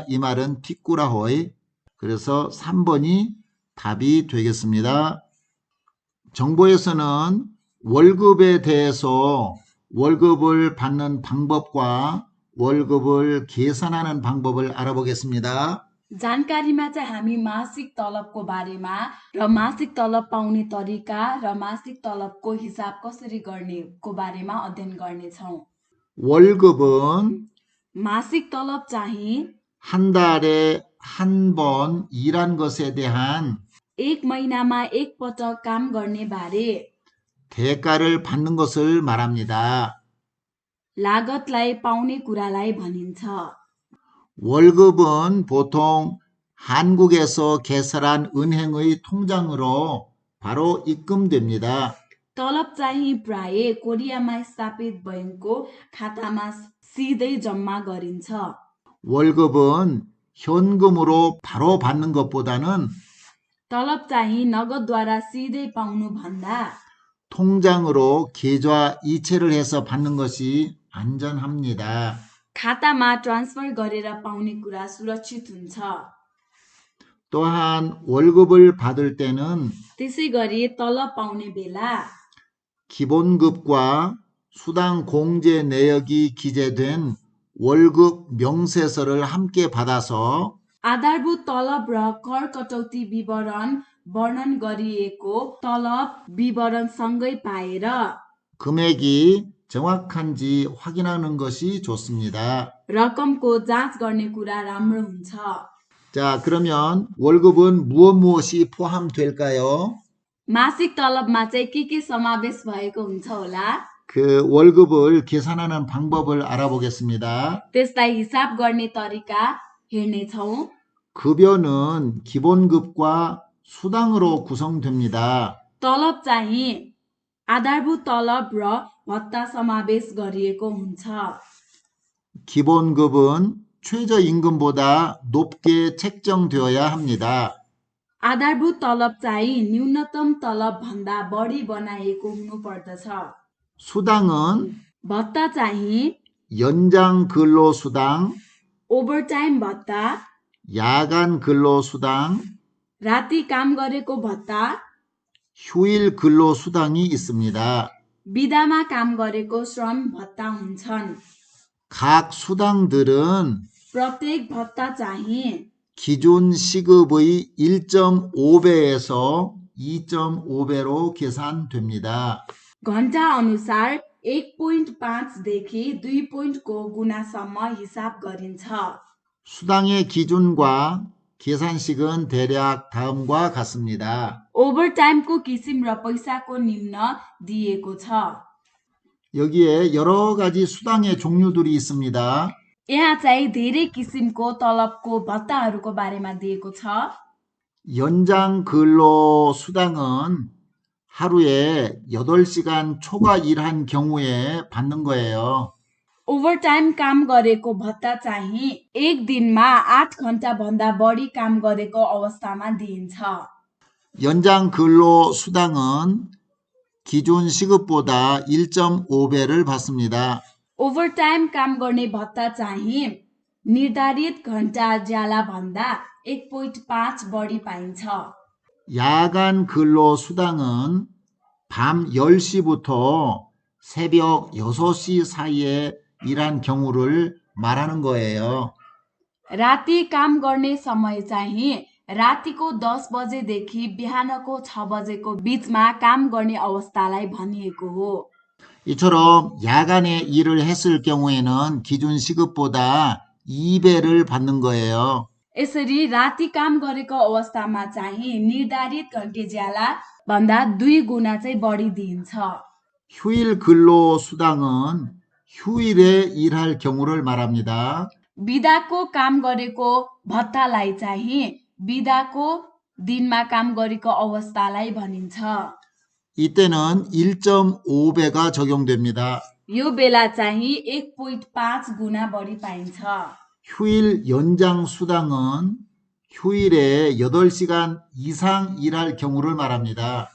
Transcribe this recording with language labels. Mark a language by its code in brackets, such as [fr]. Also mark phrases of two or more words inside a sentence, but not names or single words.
[ko] 이 말은 피꾸라호이. 그래서 3번이 답이 되겠습니다. 정보에서는 월급에 대해서 월급을 받는 방법과 월급을 계산하는 방법을 알아보겠습니다. [ne] जानकारीमा चाहिँ हामी मासिक तलबको बारेमा र मासिक तलब पाउने तरिका र मासिक तलबको हिसाब कसरी गर्नेको बारेमा अध्ययन गर्नेछौँ। [ko] 월급은 [ne] मासिक तलब चाहिँ [ko] 한 달에 한 번 일한 것에 대한 [ne] एक महिनामा एक पटक काम गर्ने बारे [ko] 대가를 받는 것을 말합니다. [ne] लागतलाई पाउने कुरालाई भनिन्छ। [ko] 월급은 보통 한국에서 개설한 은행의 통장으로 바로 입금됩니다. [ne] तलब चाहिँ प्राय कोरियामा स्थापित बैङ्कको खातामा सिधै जम्मा गरिन्छ। [ko] 월급은 현금으로 바로 받는 것보다는 [ne] तलब चाहिँ नगदद्वारा सिधै पाउनु भन्दा [ko] 통장으로 계좌 이체를 해서 받는 것이 안전합니다. [ne] खातामा ट्रान्सफर गरेर पाउने कुरा सुरक्षित हुन्छ। [ko] 또한 월급을 받을 때는 [ne] त्यसै गरी तलब पाउने बेला [ko] 기본급과 수당 공제 내역이 기재된 월급 명세서를 함께 받아서 [ne] आधारभूत तलब र कर कटौती विवरण वर्णन गरिएको तलब विवरण सँगै पाएर [ko] 금액이 정확한지 확인하는 것이 좋습니다. [ne] रकमको जाँच गर्ने कुरा राम्रो हुन्छ। [ko] 자, 그러면 월급은 무엇이 포함될까요? [ne] मासिक तलबमा चाहिँ के समावेश भएको हुन्छ होला? [ko] 그 월급을 계산하는 방법을 알아보겠습니다. [ne] त्यसलाई हिसाब गर्ने तरिका हेर्नेछौँ। [ko] 급여는 기본급과 수당으로 구성됩니다. [ne] तलब चाहिँ आधारभूत तलब र भत्ता समावेश गरिएको हुन्छ। [ko] 기본급은 최저임금보다 높게 책정되어야 합니다. [ne] आधारभूत तलब चाहिँ न्यूनतम तलब भन्दा बढी बनाइएको हुनुपर्दछ। [ko] 수당은 [ne] भत्ता चाहिँ [ko] 연장 근로수당, [ne] ओभरटाइम भत्ता, [ko] 야간 근로수당, [ne] राति काम गरेको भत्ता, [ko] 휴일 근로수당이 있습니다. [ne] बिदामा काम गरेको श्रम भत्ता हुन्छन्। [ko] 각 수당들은 [ne] प्रत्येक भत्ता चाहिँ [ko] 기준 시급의 1.5배에서 2.5배로 계산됩니다. [ne] घण्टा अनुसार 1.5 देखि 2.को गुणासम्म हिसाब गरिन्छ। [ko] 수당의 기준과 계산식은 대략 다음과 같습니다. [ne] ओभरटाइमको किसिम र पैसाको निम्न दिएको छ। [ko] 여기에 여러 가지 수당의 종류들이 있습니다. [ne] यहाँ चाहिँ धेरै किसिमको तलबको भत्ताहरूको बारेमा दिएको छ। [ko] 연장 근로 수당은 하루에 8시간 초과 일한 경우에 받는 거예요. [ne] ओभरटाइम काम गरेको भत्ता चाहिँ एक दिनमा 8 घण्टाभन्दा बढी काम गरेको अवस्थामा दिइन्छ। [ko] 연장 근로 수당은 기준 시급보다 1.5배를 받습니다. [ne] ओभरटाइम काम गर्ने भत्ता चाहिँ निर्धारित घण्टा ज्याला भन्दा 1.5 बढी पाइन्छ। [ko] 야간 근로 수당은 밤 10시부터 새벽 6시 사이에 일한 경우를 말하는 거예요. [ne] राति काम गर्ने समय चाहिँ रातिको 10 बजेदेखि बिहानको 6 बजेको बीचमा काम गर्ने अवस्थालाई भनिएको हो। [ko] 이처럼 야간에 일을 했을 경우에는 기준 시급보다 2배를 받는 거예요. [ne] यसरी राति काम गरेको अवस्थामा चाहिँ निर्धारित घण्टे ज्याला भन्दा 2 गुणा चाहिँ बढी दिइन्छ। [ko] 휴일 근로 수당은 휴일에 일할 경우를 말합니다. [ne] बिदाको काम गरेको भत्तालाई चाहिँ बिदाको दिनमा काम गरेको अवस्थालाई भनिन्छ। [ko] 이때는 1.5배가 적용됩니다. [ne] यो बेला चाहिँ 1.5 गुणा बढी पाइन्छ। [ko] 휴일 연장 수당은 휴일에 8시간 이상 일할 경우를 말합니다.